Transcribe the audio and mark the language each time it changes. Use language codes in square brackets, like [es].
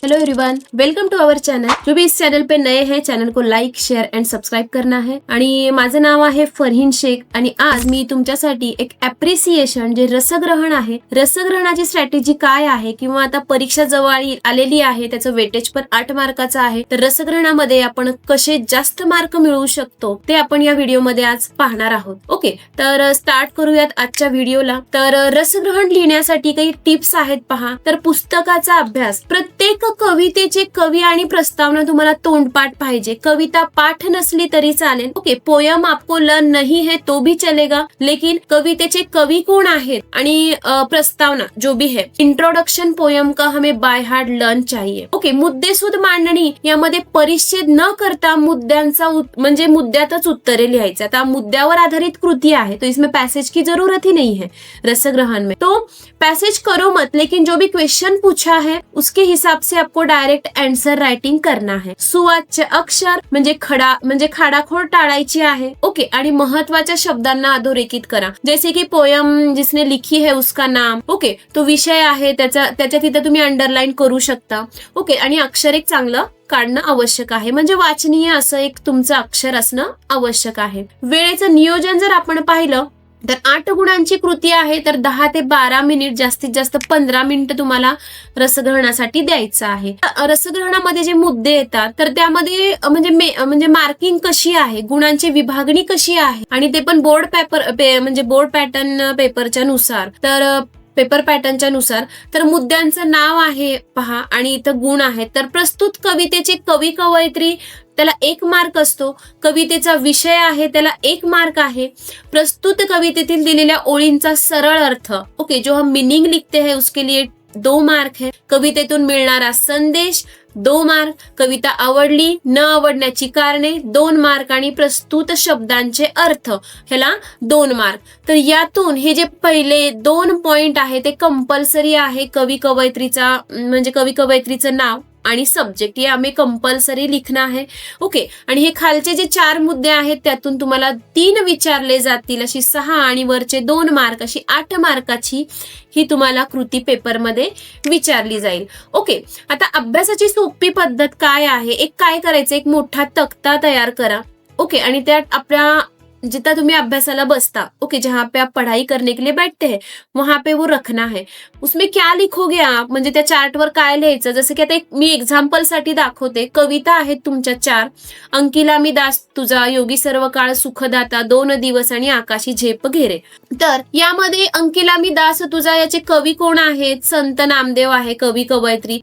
[en] Hello everyone, welcome to our channel. [hi] जो भी इस चैनल पे नए हैं, चैनल को लाइक शेअर अँड सबस्क्राईब करना है। [mr] आणि माझं नाव आहे फरहीन शेख आणि आज मी तुमच्यासाठी एक ॲप्रिसिएशन जे रसग्रहण आहे, रसग्रहणाची स्ट्रॅटेजी काय आहे किंवा आता परीक्षा जवळ आलेली आहे, त्याचं वेटेज पण 8 मार्काचं आहे, तर रसग्रहणामध्ये आपण कसे जास्त मार्क मिळवू शकतो ते आपण या व्हिडिओमध्ये आज पाहणार आहोत। ओके, तर स्टार्ट करूयात आजच्या व्हिडिओला। तर रसग्रहण लिहिण्यासाठी काही टिप्स आहेत पहा। तर पुस्तकाचा अभ्यास, प्रत्येक कवितेचे कवी आणि प्रस्तावना तुम्हाला तोंडपाठ पाहिजे। कविता पाठ नसली तरी चालेल। ओके, [hi] पोयम आपको लर्न नहीं है तो भी चलेगा, लेकिन [mr] कवितेचे कवी कोण आहेत आणि प्रस्तावना जो भी है, [hi] इंट्रोडक्शन पोयम का हमें बाय हार्ट लर्न चाहिए। [mr] ओके, मुद्देसूद मांडणी, यामध्ये परिच्छेद न करता मुद्द्यांचा म्हणजे मुद्द्यातच उत्तरे लिहायचे। आता मुद्द्यावर आधारित कृती आहे, [hi] तो इसमें पैसेज की जरूरत ही नहीं है रसग्रहण में। तो पैसेज करो मत, लेकिन जो भी क्वेश्चन पूछा है उसके हिसाब से आपको डायरेक्ट आंसर राइटिंग करना है। [mr] सुवाच्य अक्षर म्हणजे खाडाखोड टाळायची आहे। ओके, आणि महत्वाच्या शब्दांना अधोरेखित करा, [hi] जैसे की पोयम जिसने लिखी है उसका नाम। [mr] ओके, तो विषय आहे त्याच्या तिथे तुम्ही अंडरलाईन करू शकता। ओके, आणि अक्षर एक चांगलं काढणं आवश्यक आहे, म्हणजे वाचनीय असं एक तुमचं अक्षर असणं आवश्यक आहे। वेळेचं नियोजन जर आपण पाहिलं तर 8 गुणांची कृती आहे, तर 10 ते 12 मिनिट, जास्तीत जास्त 15 मिनिट तुम्हाला रसग्रहणासाठी द्यायचं आहे। रसग्रहणामध्ये जे मुद्दे येतात तर त्यामध्ये म्हणजे मार्किंग कशी आहे, गुणांची विभागणी कशी आहे, आणि ते पण बोर्ड पॅटर्न पेपरच्या नुसार, तर पेपर पॅटर्नच्या नुसार। तर मुद्द्यांचं नाव आहे पहा, आणि इथं गुण आहेत। तर प्रस्तुत कवितेचे कवी कवयित्री, त्याला 1 मार्क असतो। कवितेचा विषय आहे, त्याला 1 मार्क आहे। प्रस्तुत कवितेतील दिलेल्या ओळींचा सरळ अर्थ, ओके, [hi] जो हम मीनिंग लिखते हैं उसके लिए 2 मार्क है। [mr] कवितेतून मिळणारा संदेश 2 मार्क। कविता आवडली न आवडण्याची कारणे 2 मार्क, आणि प्रस्तुत शब्दांचे अर्थ ह्याला 2 मार्क। तर यातून हे जे पहिले 2 पॉइंट आहे ते कंपल्सरी आहे। कवी कवयित्रीचं नाव आणि सब्जेक्ट, हे आम्ही कंपल्सरी लिखना आहे। ओके, आणि हे खालचे जे 4 मुद्दे आहेत त्यातून तुम्हाला 3 विचारले जातील, अशी 6 आणि वरचे 2 मार्क, अशी 8 मार्काची ही तुम्हाला कृती पेपरमध्ये विचारली जाईल। ओके, आता अभ्यासाची सोपी पद्धत काय आहे, काय करायचं, एक मोठा तक्ता तयार करा। [hi] ओके, [mr] आणि त्यात आपल्या जितना तुम्ही अभ्यासाला बसता, [hi] ओके, जहाँ पे आप पढ़ाई करने के लिए बैठते हैं वहां पे वो रखना है। उसमें क्या लिखोगे आप, [mr] म्हणजे त्या चार्टवर काय लिहायचं, जसं की आता एक मी एक्झाम्पल साठी दाखवते। कविता आहेत तुमच्या 4, अंकिला मी दास तुझा, योगी सर्व काळ सुखदाता, 2 दिवस आणि आकाशी झेप घेरे। तर यामध्ये अंकिला मी दास तुझा याचे कवी कोण आहेत, संत नामदेव आहे कवी कवयित्री।